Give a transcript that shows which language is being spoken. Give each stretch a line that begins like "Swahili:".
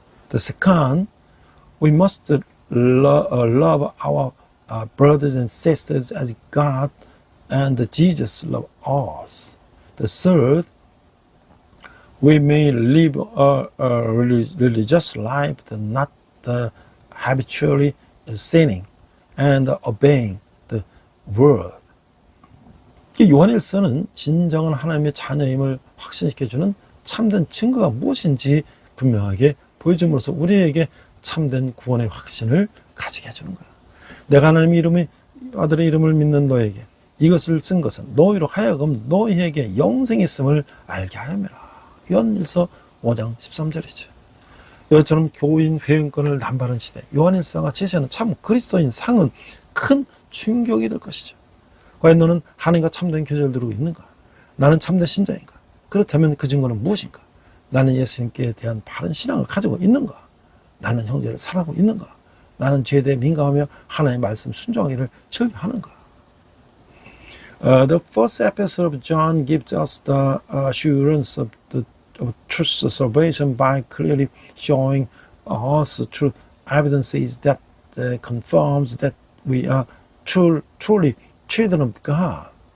English: The second, we must love our brothers and sisters as God and Jesus love us. The third, we may live a religious life, not habitually sinning and obeying the word.
Korean: 요한일서는 진정한 하나님의 자녀임을 확신시켜주는 참된 증거가 무엇인지 분명하게 보여줌으로써 우리에게 참된 구원의 확신을 가지게 해주는 거야. 내가 하나님의 아들의 이름을 믿는 너에게 이것을 쓴 것은 너희로 하여금 너희에게 영생이 있음을 알게 하여매라. 요한일서 5장 13절이죠. 이것처럼 교인 회원권을 남발하는 시대, 요한일서가 제시하는 참 그리스도인 상은 큰 충격이 될 것이죠. 과연 너는 하나님과 참된 교제를 이루고 있는가? 나는 참된 신자인가? 그렇다면 그 증거는 무엇인가? 나는 예수님께 대한 바른 신앙을 가지고 있는가? 나는 형제를 사랑하고 있는가? 나는 죄에 대해 민감하며 하나님의 말씀 순종하기를 즐겨하는가?
English: The first episode of John gives us the assurance of truth salvation by clearly showing us true evidences that confirms that we are truly children of God.